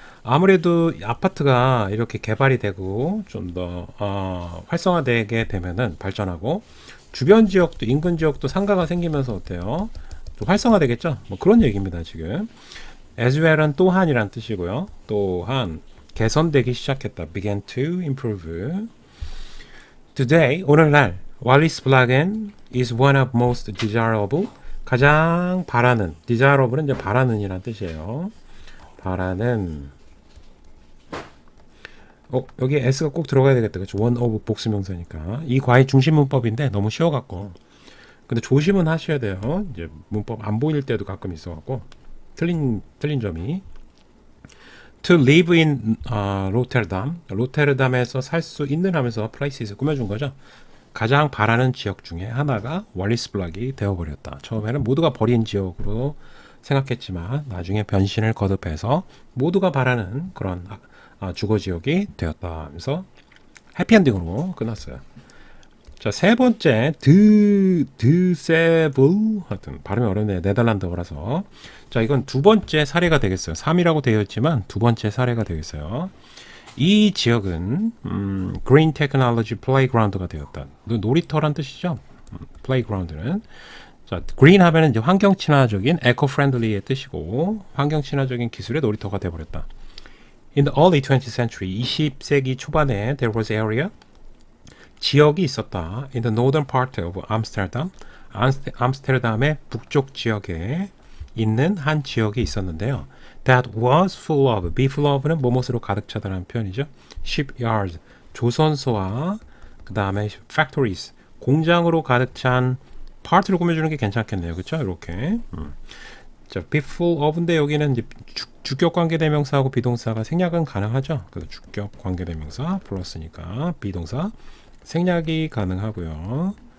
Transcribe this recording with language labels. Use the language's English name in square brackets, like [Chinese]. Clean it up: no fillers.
[Korean] 아무래도 아파트가 이렇게 개발이 되고 좀 더 활성화되게 되면은 발전하고 주변 지역도 인근 지역도 상가가 생기면서 어때요? 좀 활성화되겠죠? 뭐 그런 얘기입니다, 지금. [English] as well [Korean] 은 또한이란 뜻이고요. 또한 개선되기 시작했다. [English] began to improve. Today, [Korean] 오늘날 [English] Wallis Plagen is one of most desirable. [Korean] 가장 바라는, desirable은 이제 바라는이란 뜻이에요. 바라는. 여기 s가 꼭 들어가야 되겠다. 그렇죠? one of 복수명사니까. 이 과의 중심 문법인데 너무 쉬워갖고. 근데 조심은 하셔야 돼요. 이제 문법 안 보일 때도 가끔 있어갖고 틀린 점이. [English] To live in 로테르담. [Korean] 로테르담에서 살 수 있는 하면서 플레이스에서 꾸며준 거죠. 가장 바라는 지역 중에 하나가 월리스블락이 되어버렸다. 처음에는 모두가 버린 지역으로 생각했지만 나중에 변신을 거듭해서 모두가 바라는 그런 주거 지역이 되었다 하면서 해피엔딩으로 끝났어요. 자, 세 번째 드세블 하여튼 발음이 어렵네요. 네덜란드어라서. 자, 이건 두 번째 사례가 되겠어요. 3이라고 되어 있지만 두 번째 사례가 되겠어요. 이 지역은 Green Technology Playground가 되었다. 놀이터란 뜻이죠. Playground는. 자, Green 하면은 이제 환경 친화적인 eco-friendly의 뜻이고 환경 친화적인 기술의 놀이터가 되어버렸다. [English] In the early 20th century, [Korean] 20세기 초반에 [English] there was area [Korean] 지역이 있었다. [English] In the northern part of Amsterdam, [Korean] 암스테르담의 북쪽 지역에 있는 한 지역이 있었는데요. [English] That was full of, be full of는 [Korean] 뭐뭇으로 가득 차다라는 표현이죠. shipyards, 조선소와 그 다음에 factories, 공장으로 가득 찬 파트로 꾸며주는 게 괜찮겠네요. 그렇죠? 이렇게. 자, be full of인데 여기는 이제 주격 관계대명사하고 비동사가 생략은 가능하죠. 그래서 주격 관계대명사 플러스니까 비동사 생략이 가능하고요.